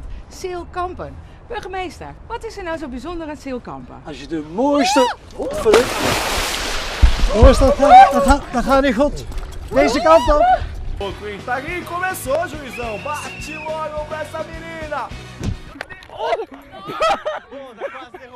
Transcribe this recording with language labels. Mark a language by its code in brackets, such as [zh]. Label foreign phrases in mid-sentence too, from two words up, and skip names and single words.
[nl] Zeelkampen. Burgemeester, wat is er nou zo bijzonder aan Zeelkampen? Als je de mooiste... Dat gaat niet goed. Deze kant op. [pt] O Quintaguinho começou, juizão. Bate logo pra essa menina.